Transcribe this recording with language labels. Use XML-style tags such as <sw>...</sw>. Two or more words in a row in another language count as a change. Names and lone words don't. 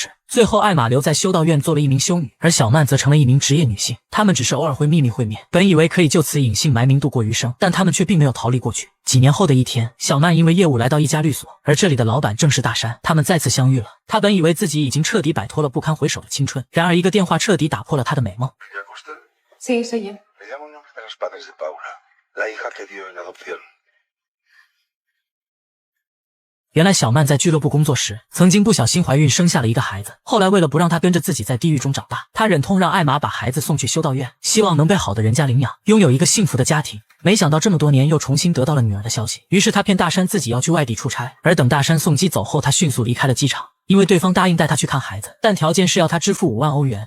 <zh>最后艾玛留在修道院做了一名修女，而小曼则成了一名职业女性。他们只是偶尔会秘密会面，本以为可以就此隐姓埋名度过余生，但他们却并没有逃离过去。几年后的一天，小曼因为业务来到一家律所，而这里的老板正是大山。他们再次相遇了，他本以为自己已经彻底摆脱了不堪回首的青春，然而一个电话彻底打破了他的美梦。</zh> <es>¿Me llama usted? Sí, soy yo. Le llamo en nombre de los padres de Paula, la hija que dio en adopción.</es> <zh>原来小曼在俱乐部工作时，曾经不小心怀孕生下了一个孩子。后来为了不让她跟着自己在地狱中长大，她忍痛让艾玛把孩子送去修道院，希望能被好的人家领养，拥有一个幸福的家庭。没想到这么多年又重新得到了女儿的消息，于是她骗大山自己要去外地出差，而等大山送机走后，她迅速离开了机场，因为对方答应带她去看孩子，但条件是要她支付5万欧元。</zh>